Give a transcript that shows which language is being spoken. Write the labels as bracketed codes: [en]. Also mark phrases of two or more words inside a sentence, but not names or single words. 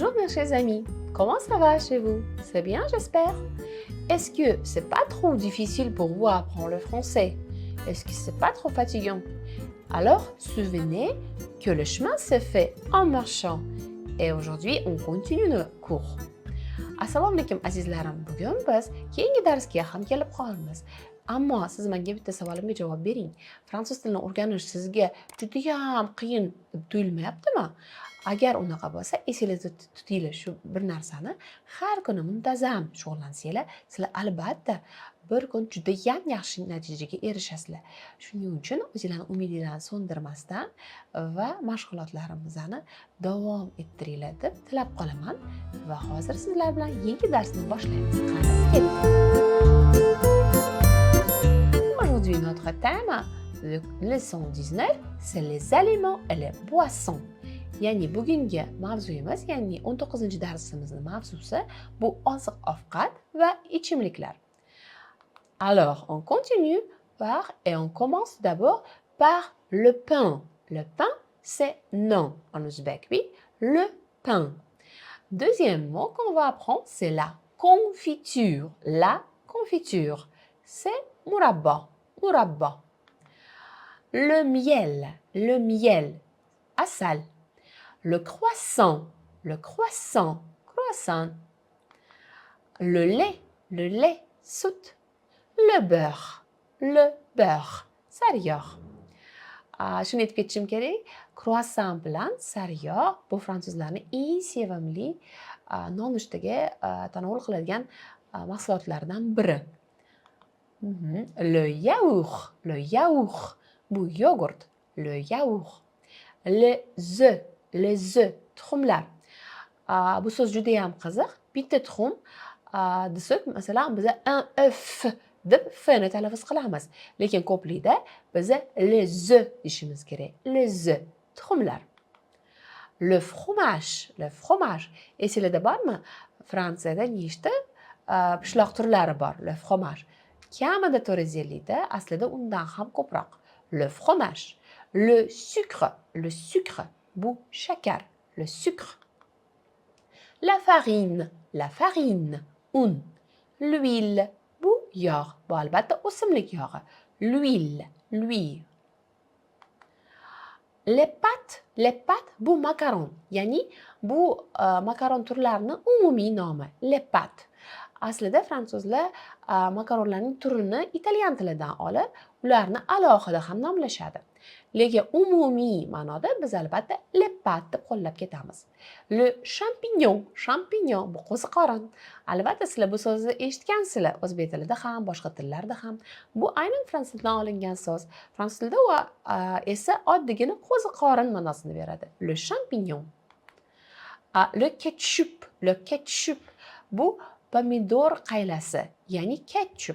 [fr] chers amis, comment ça va chez vous? C'est bien, j'espère. Est-ce que c'est pas trop difficile pour vous à apprendre le français? Est-ce que c'est pas trop fatigant? Alors, souvenez que le chemin se fait en marchant. Et aujourd'hui, on continue nos cours. [uz] Assalomu alaykum azizlarim. Bugun biz keyingi darsga ham kelib qolamiz. Ammo siz menga bitta savolimga javob bering. Fransuz tilini o'rganish sizga juda ham qiyin deb tuyulmayaptimi? Agar unaqa bo'lsa, esingizda tutinglar shu bir narsani har kuni muntazam shug'ullansanglar, sizlar albatta bir kun juda ham yaxshi natijaga erishasizlar. Shuning uchun o'zingizlarning umidinglarni so'ndirmasdan va mashg'ulotlarimizni davom ettiringlar deb tilab qolaman va hozir sizlar bilan yangi darsni boshlaymiz. Qani keling. [fr] Aujourd'hui notre thème de leçon 19 c'est les aliments et les boissons. [uz] Ya'ni bugungi mavzuyimiz, ya'ni 19-darsimizning mavzusi bu oziq-ovqat va ichimliklar. [fr] Alors, on continue et on commence d'abord par le pain. Le pain, c'est non en ouzbek, oui, le pain. Deuxième mot qu'on va apprendre, c'est la confiture. La confiture, c'est [uz] murabba, murabba. [fr] Le miel, asal. Le croissant, croissant. Le lait, sout. Le beurre, [uz] sariyog'. Shuni aytib ketishim kerak, croissant bilan sariyog' bu fransuzlarning eng sevimli nonushtaga tanovul qiladigan mahsulotlardan biri. [fr] Le yaourt, [uz] bu yogurt, [fr] le yaourt. Les œufs, [uz] tuxumlar. Bu so'z juda ham qiziq. Bitta tuxum desak, masalan, biz [fr] un œuf [uz] deb f-ni talaffuz qilamiz. Lekin ko'plikda biz [fr] les œufs [uz] deyishimiz kerak. [fr] Les œufs, tuxumlar. Le fromage. [uz] Esingizda bormi? Fransiyada nechta pishloq turlari bor? [fr] Le fromage. [uz] Kamida 450 da, aslida undan ham ko'proq. [fr] Le fromage. Le sucre, [uz] bu shakar, [fr] le sucre. La farine, un. L'huile, [uz] bu yog', bu albatta o'simlik yog'i. [fr] L'huile. Les pâtes, [uz] bu makaron, ya'ni bu makaron turlarining umumiy nomi. [fr] Les pâtes. [uz] Aslida fransuzlar makaronlarning turini italyan tilidan olib, ularni alohida ham nomlashadi. Lekin umumiy ma'noda biz albatta [fr] les pâtes [uz] deb qo'llab ketamiz. [fr] Le champignon, [uz] bu qo'ziqorin. Albatta sizlar bu so'zni eshitgansizlar, o'zbek tilida ham, boshqa tillarda ham. Bu aynan fransuz tilidan olingan so'z. Fransuz tilida esa oddiygina qo'ziqorin ma'nosini beradi. [fr] Le champignon. Le ketchup, [uz] bu pomidor qaylasi, ya'ni ketchup.